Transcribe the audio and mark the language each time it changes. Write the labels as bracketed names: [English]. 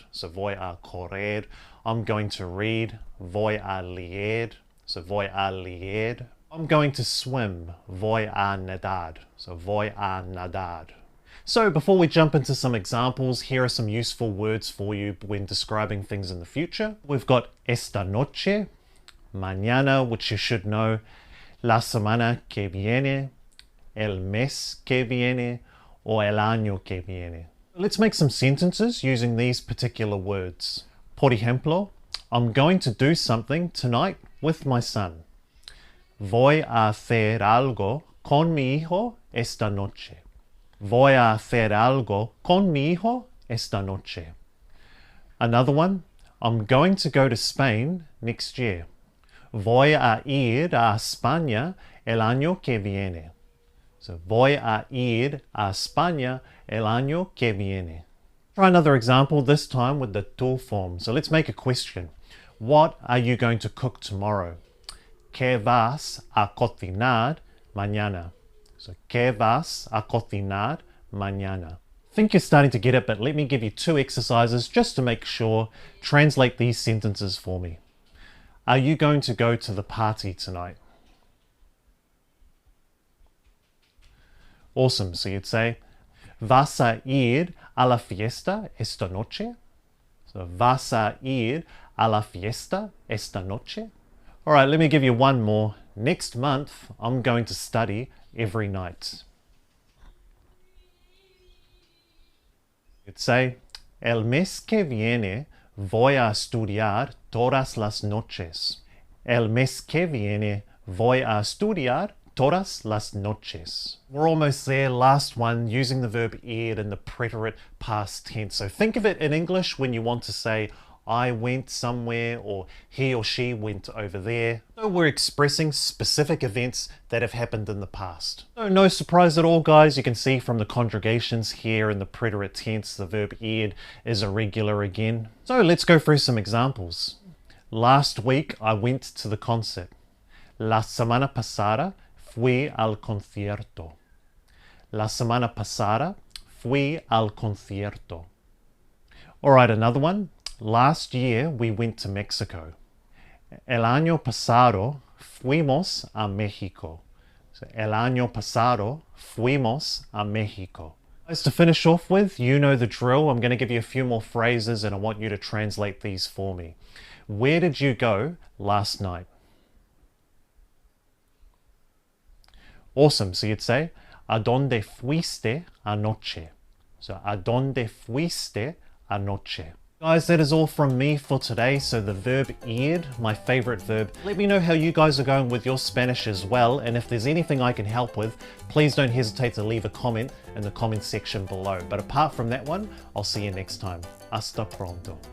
[Spanish] So voy a correr. [English] I'm going to read, [Spanish] voy a leer. So voy a leer. [English] I'm going to swim, [Spanish] voy a nadar. So voy a nadar. [English] So before we jump into some examples, here are some useful words for you when describing things in the future. We've got [Spanish] esta noche, mañana, [English] which you should know, [Spanish] la semana que viene, el mes que viene, or el año que viene. [English] Let's make some sentences using these particular words. [Spanish] Por ejemplo, [English] I'm going to do something tonight with my son. [Spanish] Voy a hacer algo con mi hijo esta noche. Voy a hacer algo con mi hijo esta noche. [English] Another one, I'm going to go to Spain next year. [Spanish] Voy a ir a España el año que viene. So voy a ir a España el año que viene. [English] Try another example, this time with the tú form. So let's make a question. What are you going to cook tomorrow? [Spanish] ¿Qué vas a cocinar mañana? So, ¿qué vas a cocinar mañana? [English] I think you're starting to get it, but let me give you 2 exercises just to make sure. Translate these sentences for me. Are you going to go to the party tonight? Awesome. So you'd say, [Spanish] ¿vas a ir a la fiesta esta noche? So, ¿vas a ir a la fiesta esta noche? [English] All right, let me give you one more. Next month, I'm going to study every night. You'd say, [Spanish] el mes que viene voy a estudiar todas las noches. El mes que viene voy a estudiar todas las noches. [English] We're almost there. Last one, using the verb ir in the preterite past tense. So think of it in English when you want to say, I went somewhere, or he or she went over there. So we're expressing specific events that have happened in the past. So no surprise at all, guys. You can see from the conjugations here in the preterite tense, the verb ed is irregular again. So let's go through some examples. Last week, I went to the concert. [Spanish] La semana pasada fui al concierto. La semana pasada fui al concierto. [English] All right, another one. Last year, we went to Mexico. [Spanish] El año pasado fuimos a México. So, el año pasado fuimos a México. [English] As to finish off with, you know the drill. I'm going to give you a few more phrases and I want you to translate these for me. Where did you go last night? Awesome. So you'd say, [Spanish] ¿a dónde fuiste anoche? So, ¿a dónde fuiste anoche? [English] Guys, that is all from me for today. So the verb ir, my favorite verb. Let me know how you guys are going with your Spanish as well. And if there's anything I can help with, please don't hesitate to leave a comment in the comment section below. But apart from that one, I'll see you next time. [Spanish] Hasta pronto.